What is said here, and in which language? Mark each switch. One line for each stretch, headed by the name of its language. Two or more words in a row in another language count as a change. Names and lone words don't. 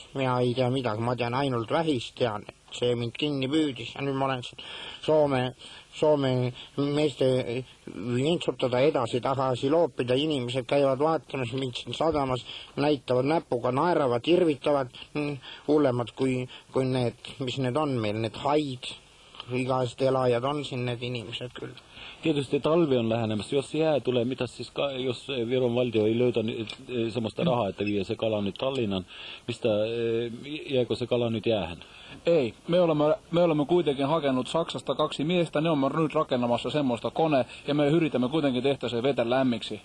Estonian: Mina ei tea midagi, ma tean ainult vähist tean, et see mind kinni püüdis ja nüüd ma olen Soome meeste vintsutada edasi-tagasi loopida, inimesed käivad vaatamas mind siin sadamas, näitavad näpuga, naeravad, irvitavad, hullemad kui need, mis need on meil, need haid. Igast elajad on siin need inimesed küll.
Finnish: Tietysti talvi on lähenemässä. Jos jää tulee, mitä siis, jos Viron valtio ei löytä semmoista rahaa, että vie se kala nyt Tallinnan, mistä jääkö se kala nyt jäähän? Ei. Me olemme kuitenkin hakenut Saksasta 2 miestä. Ne on nyt rakennamassa semmoista kone ja me yritämme kuitenkin tehdä se vetä lämmiksi.